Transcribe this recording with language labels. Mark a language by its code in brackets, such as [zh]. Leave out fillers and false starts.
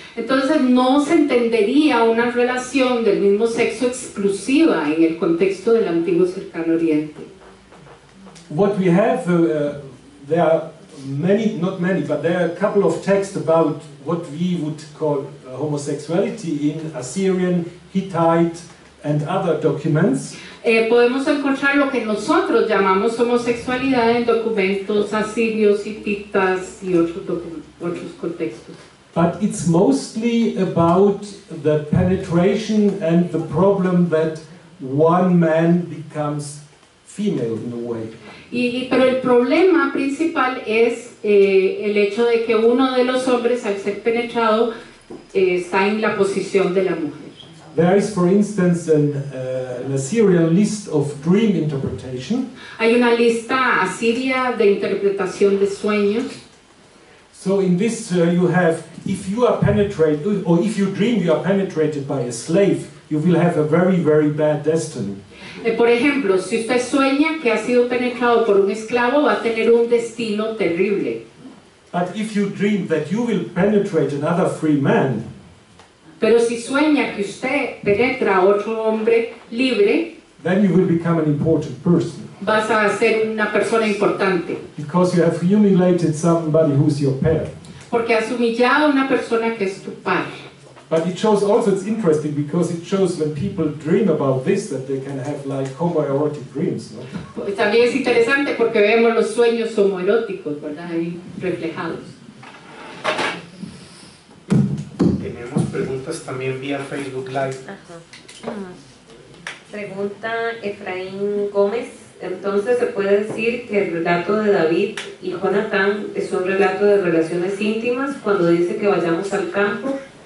[es] Entonces no se entendería una relación del mismo sexo exclusiva en el contexto del antiguo cercano Oriente. [en] What we have, there are many, not many, but there are a couple of texts about what we would call homosexuality in Assyrian, Hittite and other documents. [es] Podemos encontrar lo que nosotros llamamos homosexualidad en documentos asirios, hititas y otros contextos. [en] But it's mostly about the penetration and the problem that one man becomes female in a way. [es] Pero el problema principal es el hecho de que uno de los hombres, al ser penetrado, está en la posición de la mujer. [en] There is, for instance, an Assyrian list of dream interpretation. [es] Hay una lista asiria de interpretación de sueños. [en] So in this you have, if you are penetrated, or if you dream you are penetrated by a slave, you will have a very, very bad destiny. [es] Por ejemplo, si usted sueña que ha sido penetrado por un esclavo, va a tener un destino terrible. [en] But if you dream that you will penetrate another free man, [es] pero si sueña que usted penetra a otro hombre libre, [en] then you will become an important person. [es] Vas a ser una persona importante. [en] Because you have humiliated somebody who's your pair. [es] Porque has humillado a una persona que es tu par. [en] But it shows also, it's interesting because it shows when people dream about this that they can have like homoerotic dreams, no? [es] Pues también es interesante porque vemos los sueños homoeróticos, ¿verdad? Ahí reflejados. Tenemos preguntas también vía Facebook Live. Pregunta Efraín Gómez. Entonces, ¿se puede decir que el relato de David y Jonatán es un relato de relaciones íntimas cuando dice que vayamos al campo?